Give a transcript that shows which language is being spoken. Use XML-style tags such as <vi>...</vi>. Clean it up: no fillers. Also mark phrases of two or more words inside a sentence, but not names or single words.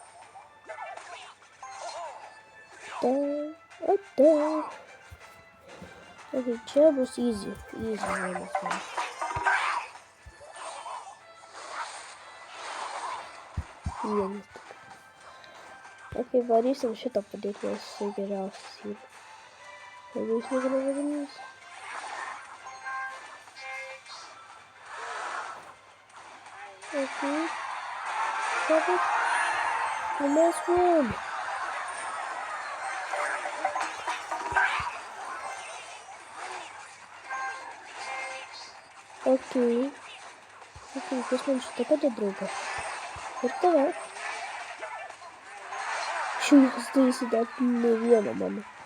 <lt>Ok, čia bus easy vienas man. Vienas tik. Ok, varysim šitą padėti, nes jisai geriausias yra. Jeigu jis negrįžęs.</lt> <en>Okay. Perfect. The last one. Okay.</en> <lt>Okay, kas man šitą padė draugą. Ir tave. Šiandien darysi dar ne vieną mano.</lt>